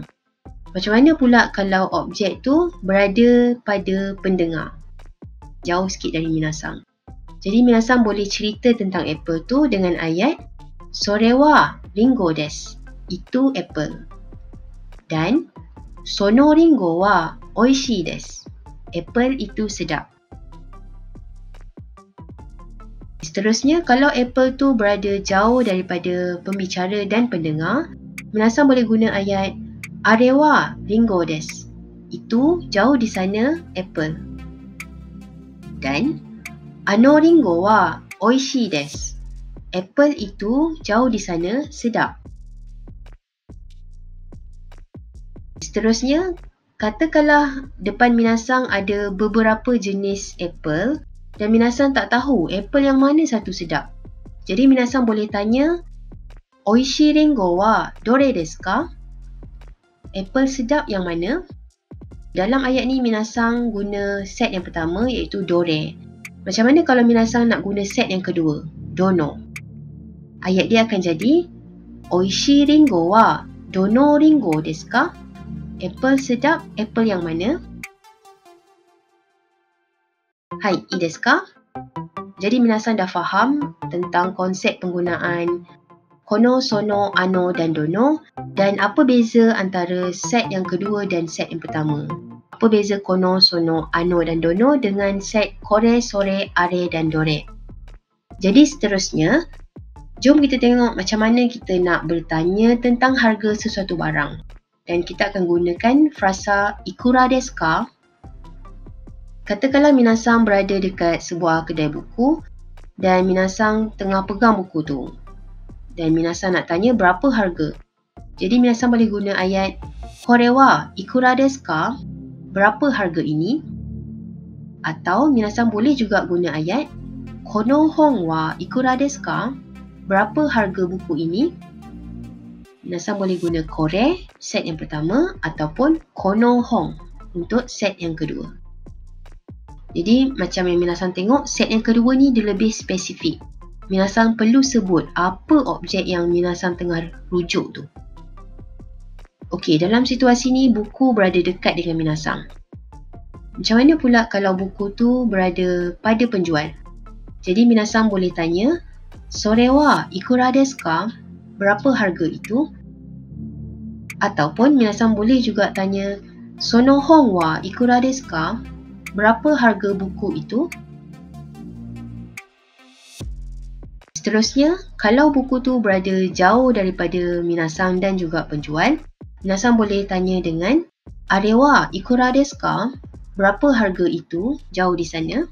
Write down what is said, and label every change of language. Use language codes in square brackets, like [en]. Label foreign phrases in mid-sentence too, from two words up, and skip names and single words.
[ms] Macam mana pula kalau objek tu berada pada pendengar? Jauh sikit dari minasang. Jadi minasang boleh cerita tentang apple tu dengan ayat [ja] それはりんごです. [ms] Itu apple. Dan [ja] そのりんごはおいしいです. [ms] Apple itu sedap. Seterusnya, kalau apple tu berada jauh daripada pembicara dan pendengar, minasang boleh guna ayat [ja] あれはりんごです. [ms] Itu jauh di sana apple. Dan [ja] あのりんごはおいしいです. [ms] Apple itu jauh di sana sedap. Seterusnya, katakanlah depan minasang ada beberapa jenis apple dan minasang tak tahu apple yang mana satu sedap. Jadi minasang boleh tanya, [ja] おいしいりんごはどれですか? [ms] Apple sedap yang mana? Dalam ayat ni minasang guna set yang pertama iaitu dore. Macam mana kalau minasang nak guna set yang kedua, dono? Ayat dia akan jadi, [ja] おいしいりんごはどのりんごですか? [ms] Apple sedap, apple yang mana? [ja] Hai, いいですか? [ms] Jadi minasang dah faham tentang konsep penggunaan kono, sono, ano dan dono dan apa beza antara set yang kedua dan set yang pertama. Apa beza kono, sono, ano dan dono dengan set kore, sore, are dan dore. Jadi seterusnya, jom kita tengok macam mana kita nak bertanya tentang harga sesuatu barang. Dan kita akan gunakan frasa [ja] いくらですか? [ms] Katakanlah minasang berada dekat sebuah kedai buku dan minasang tengah pegang buku tu. Dan minasang nak tanya berapa harga. Jadi minasang boleh guna ayat [ja] これはいくらですか? [ms] Berapa harga ini? Atau minasang boleh juga guna ayat [ja] この本はいくらですか? [ms] Berapa harga buku ini? Minasang boleh guna kore set yang pertama ataupun [ja] この本 [ms] untuk set yang kedua. Jadi macam yang minasang tengok, set yang kedua ni dia lebih spesifik. Minasang perlu sebut apa objek yang minasang tengah rujuk tu. Okey, dalam situasi ni buku berada dekat dengan minasang. Macam mana pula kalau buku tu berada pada penjual? Jadi minasang boleh tanya, [ja] "それはいくらですか?" [ms] Berapa harga itu? Ataupun minasang boleh juga tanya, [ja] "その本はいくらですか?" [ms] Berapa harga buku itu? Seterusnya, kalau buku tu berada jauh daripada minasang dan juga penjual, minasang boleh tanya dengan, [ja] "あれはいくらですか?" [ms] Berapa harga itu jauh di sana?